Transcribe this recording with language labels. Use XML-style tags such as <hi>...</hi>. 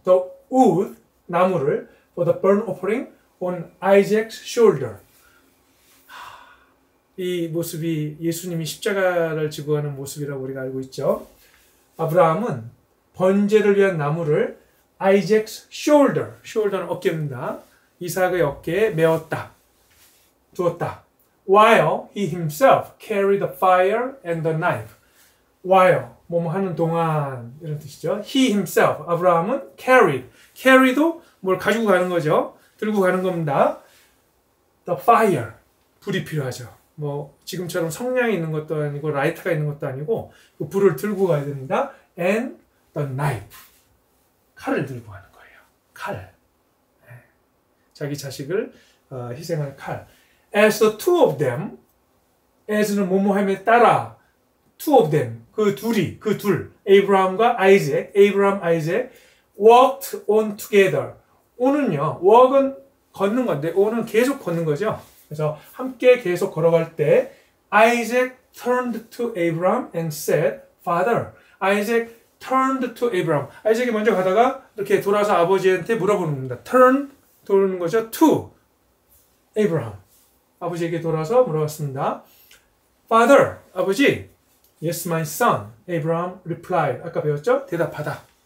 <en>The wood 나무를 for the burnt offering on Isaac's shoulder.</en> <ko>이 모습이 예수님이 십자가를 지고 가는 모습이라고 우리가 알고 있죠. 아브라함은 번제를 위한 나무를 Isaac's shoulder는 어깨입니다. 이삭의 어깨에 메었다. 두었다.</ko> <en>While he himself carried the fire and the knife.</en> <ko>While 뭐뭐 하는 동안 이런 뜻이죠. He himself 아브라함은 carry도 뭘 가지고 가는 거죠. 들고 가는 겁니다. The fire 불이 필요하죠. 뭐 지금처럼 성냥이 있는 것도 아니고 라이터가 있는 것도 아니고 그 불을 들고 가야 됩니다.</ko> <en>And the knife</en> <ko>칼을 들고 가는 거예요. 칼. 자기 자식을 희생할 칼.</ko> <en>As the two of them, as는</en> <ko>뭐뭐함에 따라</ko> <en>two of them</en> <ko>그 둘</ko> <en>Abraham과 Isaac, walked on together.</en> <ko>on은요, walk은 걷는 건데 on은 계속 걷는 거죠. 그래서 함께 계속 걸어갈 때</ko> <en>Isaac turned to Abraham and said, Father. Isaac turned to Abraham.</en> <ko>아이작이 먼저 가다가 이렇게 돌아서 아버지한테 물어보는 겁니다. turn 돌는 거죠. to Abraham. 아버지에게 돌아서 물어봤습니다.</ko> <en>Father, 아버지. Yes, my son. Abraham replied.</en> <ko>아까 배웠죠? 대답하다.</ko>